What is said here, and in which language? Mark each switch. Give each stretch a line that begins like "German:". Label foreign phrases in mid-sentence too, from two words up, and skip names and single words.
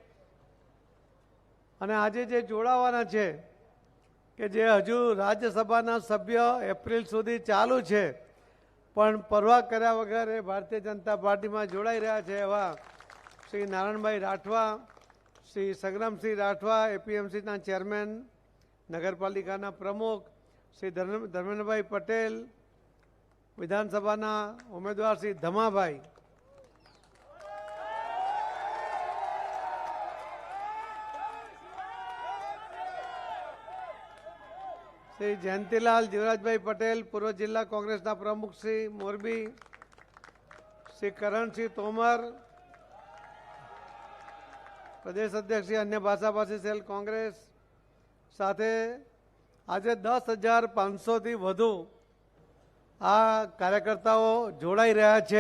Gujarati: અને આજે જે જોડાવાના છે કે જે હજુ રાજ્યસભાના સભ્ય એપ્રિલ સુધી ચાલુ છે પણ પરવા કર્યા વગર એ ભારતીય જનતા પાર્ટીમાં જોડાઈ રહ્યા છે એવા શ્રી નારાયણભાઈ રાઠવા, શ્રી સંગ્રામસિંહ રાઠવા, APMCના ચેરમેન, નગરપાલિકાના પ્રમુખ શ્રી ધર્મેન્દ્રભાઈ પટેલ, વિધાનસભાના ઉમેદવાર શ્રી ધમાભાઈ, શ્રી જયંતીલાલ જીવરાજભાઈ પટેલ, પૂર્વ જિલ્લા કોંગ્રેસ પ્રમુખ શ્રી મોરબી, શ્રી કરણ સિંહ તોમર, પ્રદેશ અધ્યક્ષ શ્રી અન્ય ભાષાભાષી સેલ કોંગ્રેસ સાથે આજ 10,500 થી વધુ આ કાર્યકર્તાઓ જોડાઈ રહ્યા છે।